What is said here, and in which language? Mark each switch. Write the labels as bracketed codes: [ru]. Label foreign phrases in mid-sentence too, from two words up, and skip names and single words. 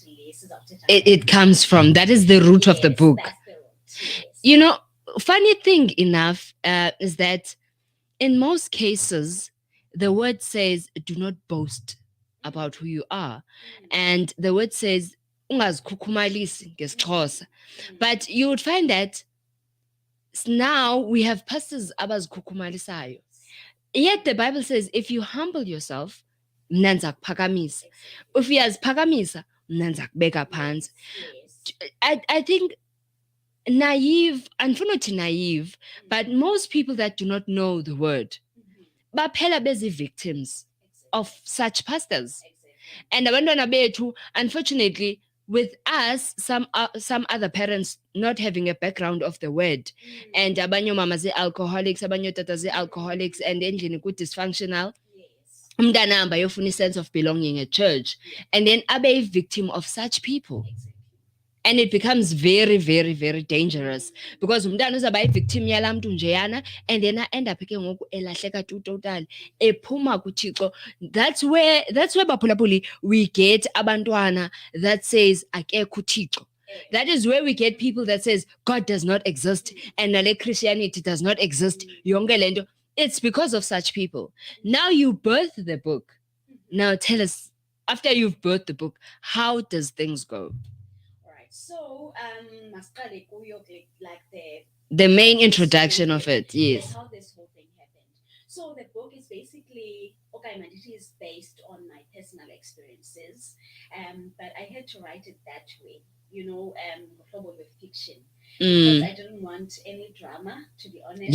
[en] It comes from. That is the root of the book. That's the root, yes. Funny thing enough is that in most cases, the word says, do not boast about who you are. And the word says, [xh] ungazikhukumalisi ngesixhosa. [en] But you would find that now we have pastors abazikhukumalisayo. Yet the Bible says, if you humble yourself, [xh] mna ndizakuphakamisa. If uyaziphakamisa, mna ndizakubeka phantsi. [en] I think naive, andifuna naive, but most people that do not know the word, baphela bezi victims of such pastors. [xh] And abantwana bethu, [en] unfortunately, with us, some other parents not having a background of the word, and [xh] abanye mama [en] ze-alcoholics, [xh] abanye tata [en] ze-alcoholics, and [xh] endlini ku-dysfunctional, umntana hamba yofuna [en] sense of belonging at church, and then abe a victim of such people. And it becomes very, very, very dangerous, because [xh] umntana uzaba yi-victim yala mntu njeyana, [en] and then end up [xh] ke ngoku elahleka total, ephuma kuThixo. [en] That's where baphulaphuli we get abantwana that says [xh] akekho uThixo. [en] That is where we get people that says God does not exist, and nale Christianity does not exist. [xh] Yonke lento. [en] It's because of such people. Now you birth the book. Now tell us, after you've birthed the book, how does things go? So, like the main introduction of it, yes. How this whole thing happened. So the book is basically, it is based on my personal experiences, but I had to write it that way, with fiction, because I didn't want any drama, to be honest.